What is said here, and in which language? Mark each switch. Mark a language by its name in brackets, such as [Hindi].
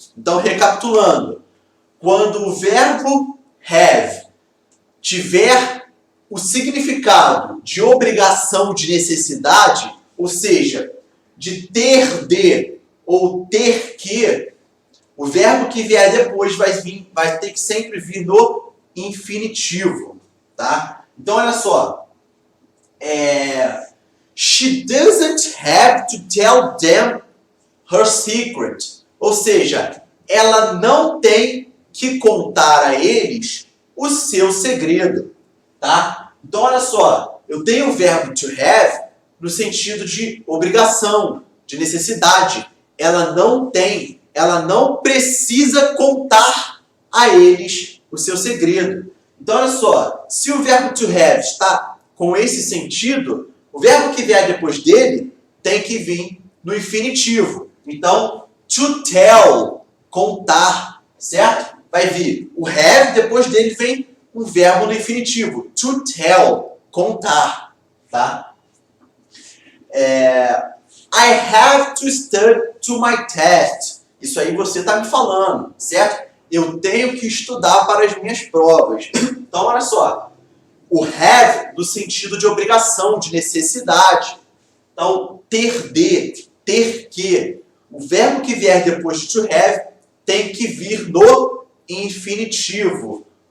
[Portuguese] Então, recapitulando, quando o verbo have tiver o significado de obrigação, de necessidade, ou seja, de ter de ou ter que, o verbo que vier depois vai ter que sempre vir no infinitivo, tá? Então, olha só. [English] She doesn't have to tell them her secret. [Portuguese] Ou seja, ela não tem que contar a eles o seu segredo, tá? Então, olha só, eu tenho o verbo to have no sentido de obrigação, de necessidade. Ela não precisa contar a eles o seu segredo. Então, olha só, se o verbo to have está com esse sentido, o verbo que vier depois dele tem que vir no infinitivo. Então, to tell, contar, certo? Vai vir o have, depois dele vem um verbo no infinitivo. To tell, contar, tá? [English] I have to study to my test. [Portuguese] Isso aí você está me falando, certo? Eu tenho que estudar para as minhas provas. Então, olha só. O have no sentido de obrigação, de necessidade. Então, ter que. O verbo que vier depois de to have tem que vir no infinitivo.